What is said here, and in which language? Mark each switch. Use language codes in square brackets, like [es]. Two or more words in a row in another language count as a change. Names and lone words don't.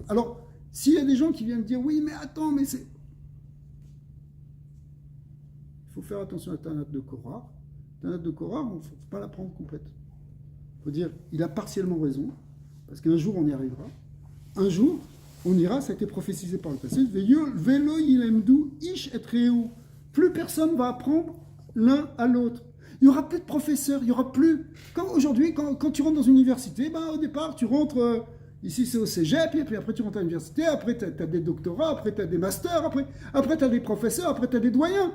[fr] Alors, s'il y a des gens qui viennent dire, oui, mais attends, mais c'est... Il faut faire attention à Tanat de Korah. Tanat de Korah, il ne faut pas la prendre complète. Il faut dire, il a partiellement raison, parce qu'un jour, on y arrivera. Un jour, on ira, ça a été prophétisé par le passé, [he] ולא ילמדו איש את רעהו. [fr] Plus personne va apprendre l'un à l'autre. Il n'y aura plus de professeurs, il n'y aura plus... Comme aujourd'hui, quand tu rentres dans une université, ben, au départ, tu rentres... ici, c'est au cégep, et puis après, tu rentres à l'université, après, tu as des doctorats, après, tu as des masters, après tu as des professeurs, après, tu as des doyens.